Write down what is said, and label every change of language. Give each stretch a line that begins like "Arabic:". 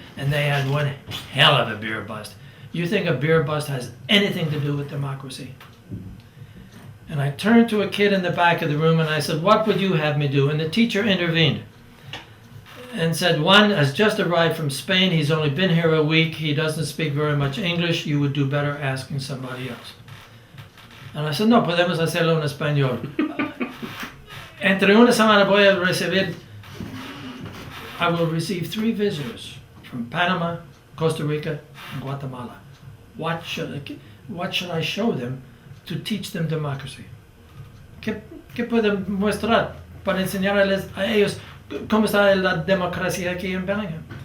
English: And they had one hell of a beer bust. You think a beer bust has anything to do with democracy? And I turned to a kid in the back of the room and I said, what would you have me do? And the teacher intervened and said, one has just arrived from Spain. He's only been here a week. He doesn't speak very much English. You would do better asking somebody else. And I said, no,
Spanish: podemos hacerlo en español. Entre una semana voy a recibir,
English: I will receive 3 visitors from Panama, Costa Rica, and Guatemala. What should I show them to teach them democracy? ¿Qué puedo mostrar para enseñarles a ellos cómo está la democracia aquí en Bellingham?